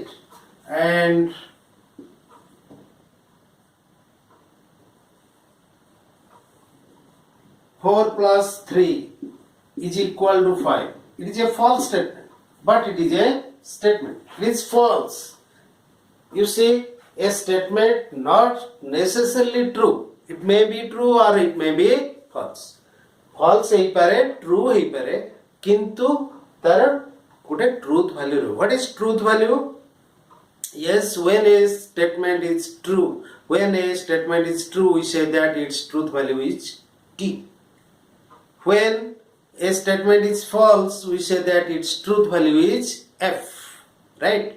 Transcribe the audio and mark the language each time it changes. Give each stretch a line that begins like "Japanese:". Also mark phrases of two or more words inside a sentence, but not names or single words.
English: And 4 plus 3 is equal to 5. It is a false statement, but it is a statement. It is false. You see, a statement not necessarily true. It may be true or it may be false.
Odia: False ହେଇ ପାରେ, true ହେଇ ପାରେ, କିନ୍ତୁ ତାର ଗୋଟେ
English: truth value
Odia: ରହିବ.
English: What is truth value? Yes, when a statement is true, we say that its truth value is T. When a statement is false, we say that its truth value is F, right?